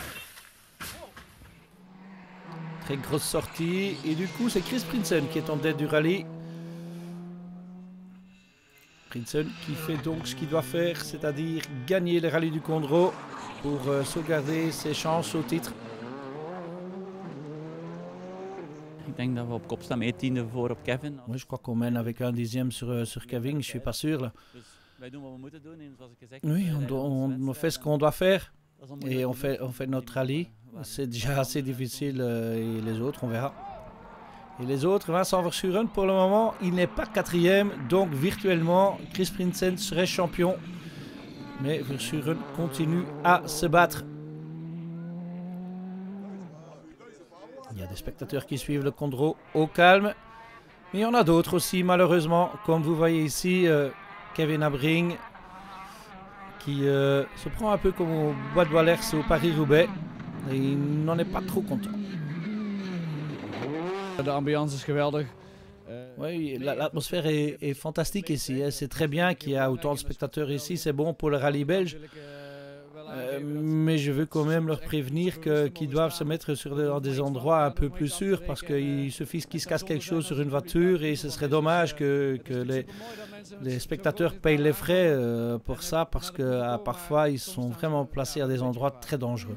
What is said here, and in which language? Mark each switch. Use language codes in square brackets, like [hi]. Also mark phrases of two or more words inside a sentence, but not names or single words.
[fr] Très grosse sortie. Et du coup, c'est Chris Prinsen qui est en tête du rallye. Prinsen qui fait donc ce qu'il doit faire, c'est-à-dire gagner le rallye du Condro pour sauvegarder ses chances au titre. [nl] Ik denk dat we op kop staan met 10e voor op Kevin. [fr] Oui, je crois qu'on mène avec un dixième sur Kevin, je suis pas sûr là. [nl] Wij doen wat we moeten doen en zoals ik gezegd [fr] Oui, on fait ce qu'on doit faire et on fait notre rallye. C'est déjà assez difficile et les autres, on verra. Et les autres, Vincent Verschuren, pour le moment, il n'est pas 4e, donc virtuellement, Chris Prinsen serait champion. Mais Verschuren continue à se battre. Il y a des spectateurs qui suivent le Condro au calme. Mais il y en a d'autres aussi, malheureusement. Comme vous voyez ici, Kevin Abring, qui se prend un peu comme au Bois de Wallers au Paris-Roubaix. Et il n'en est pas trop content. [nl] De ambiance is geweldig. [fr] Oui, l'atmosphère est fantastique ici. C'est très bien qu'il y a autant de spectateurs ici. C'est bon pour le rallye belge. Mais je veux quand même leur prévenir qu'ils doivent se mettre dans des endroits un peu plus sûrs parce qu'il suffit qu'ils se cassent quelque chose sur une voiture et ce serait dommage que les spectateurs payent les frais pour ça parce que parfois ils sont vraiment placés à des endroits très dangereux.